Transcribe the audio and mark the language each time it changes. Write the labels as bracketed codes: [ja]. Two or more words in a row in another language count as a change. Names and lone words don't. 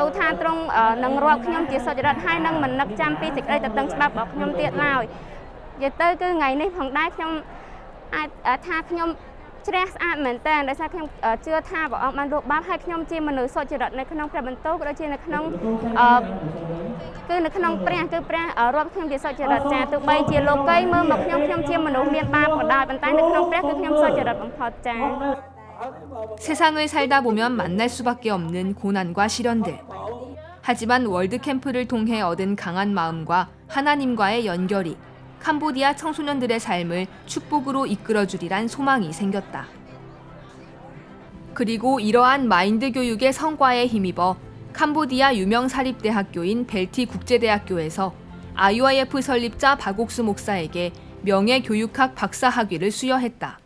[km] លថាទ្រង់នឹងរាប់ខ្ញុំជាសុចរិតហើយនឹងមិននឹកចាំពីសេចក្តីតឹងច្បាប់របស់ខ្ញុំទៀតឡើយនិយាយទៅគឺថ្ងៃនេះផងដែរខ្ញុំអាចថាខ្ញុំជ្រះស្អាតមែនតើដោយសារខ្ញុំជឿថាព្រះអង្គបានលុបបាបហើយខ្ញុំជាមនុស្សសុចរិតនៅក្នុងព្រះបន្ទូលក៏ដូចជានៅក្នុងគឺនៅក្នុងព្រះគឺព្រះរាប់ខ្ញុំជាសុចរិតចាទោះបីជាលោកីមើលមកខ្ញុំជាមនុស្សមានបាបក៏ដោយប៉ុន្តែនៅក្នុងព្រះគឺខ្ញុំសុចរិតបំផុតចា [ko] 세상을 살다 보면 만날 수밖에 없는 고난과 시련들. 하지만 월드캠프를 통해 얻은 강한 마음과 하나님과의 연결이 캄보디아 청소년들의 삶을 축복으로 이끌어주리란 소망이 생겼다. 그리고 이러한 마인드 교육의 성과에 힘입어 캄보디아 유명 사립대학교인 벨티 국제대학교에서 IYF 설립자 박옥수 목사에게 명예교육학 박사학위를 수여했다.